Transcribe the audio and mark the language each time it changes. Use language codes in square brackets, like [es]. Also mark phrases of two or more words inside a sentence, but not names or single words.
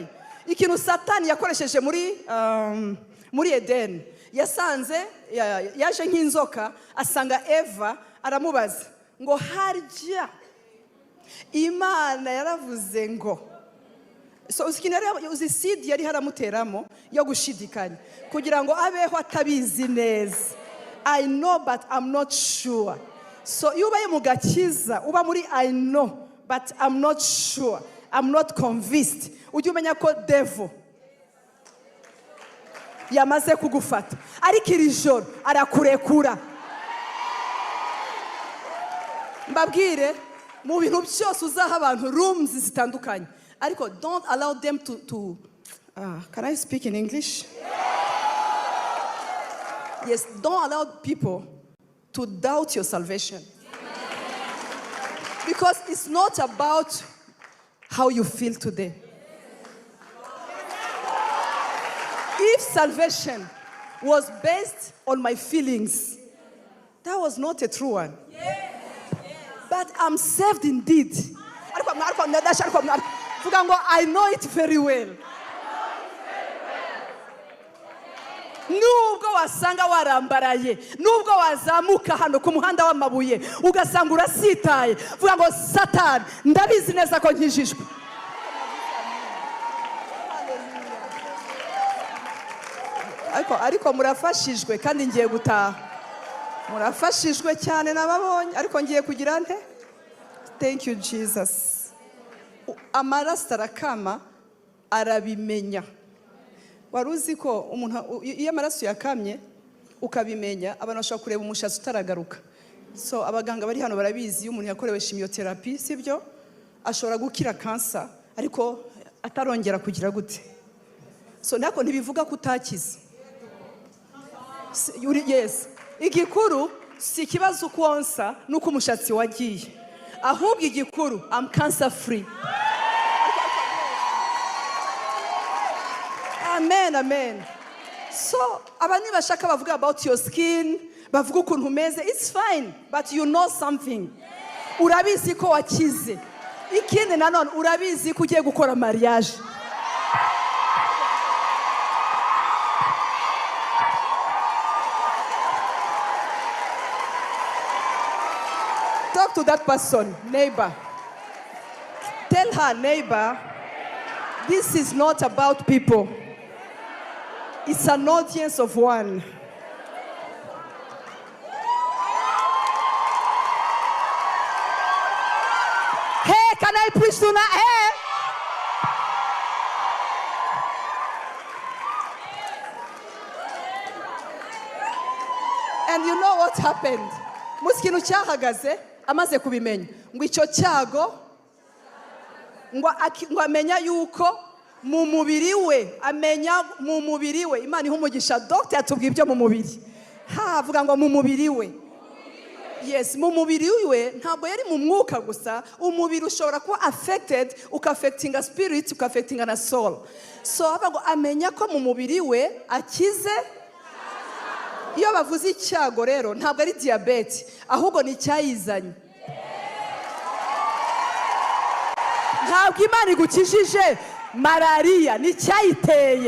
[rw] Ikintu Satani yakoresheje muri Eden, yasanze yaje nk'inzoka asanga Eva, aramubaza ngo harya Imana yaravuze ngo, so uzi seed yari haramuteramo yo gushidikanya kugira ngo abeho atabizi neza. [en] I know but I'm not sure. [rw] So iyo ubaye mu gakiza uba muri [en] I know but I'm not sure, I'm not convinced, [rw] ujye umenya ko devil yamaze kugufata, ariko iri joro arakurekura. Mbabwire mu bintu byose uzaha abantu rooms zitandukanye, ariko [en] don't allow them to can I speak in English? Yes, don't allow people to doubt your salvation. Because it's not about how you feel today. If salvation was based on my feelings, that was not a true one. But I'm saved indeed. I know it very well. [rw] Nubwo wasanga warambaraye, nubwo wazamuka hano ku muhanda w'amabuye ugasanga urasitaye, vuga ngo Satani ndabizi neza ko nkijijwe. Ariko murafashijwe kandi ngiye gutaha. Murafashijwe cyane nababonye, ariko ngiye kugira nte? [en] Thank you Jesus. [rw] Amaraso arakama arabimenya. Waruzi ko umuntu iyo amaraso yakamye ukabimenya, abantu bashobora kureba umushatsi utaragaruka. So abaganga bari hano barabizi, iyo umuntu yakorewe chemotherapy sibyo ashobora gukira cancer ariko atarongera kugira gute. So nako ntibivuga kutakiza. Yes, igikuru si kibazo kwonsa nuko umushatsi wagiye, ahubwo igikuru [en] I'm cancer free. [rw] Amen, amen. So abani bashaka bavuga [en] about your skin, [rw] bavuga ukuntu umeze, [en] it's fine, but you know something. [rw] Urabizi ko wakize. Ikindi nanone urabizi ko ugiye gukora mariage. [en] Talk to that person, neighbor. Tell her, neighbor, this is not about people. It's an audience of one. Hey, can I preach tonight? Hey! And you know what happened? [rw] Muskinu cyahagaze amaze kubimenya ngo icyo cyago ngo amenya yuko mu mubiri we, amenya mu mubiri we. Imana iha umugisha Dr. yatubwiye ibyo mu mubiri. Avuga ngo mu mubiri we. Yes, mu mubiri we ntabwo yari mu mwuka gusa. Umubiri ushobora kuba affected, ukaffectinga spirit, ukaffectinga na soul. So avuga ngo amenya ko mu mubiri we akize. Iyo bavuze icyago rero ntabwo ari diabete, ahubwo ni icyayizanye. Ntabwo Imana igukijije malaria, ni icyayiteye.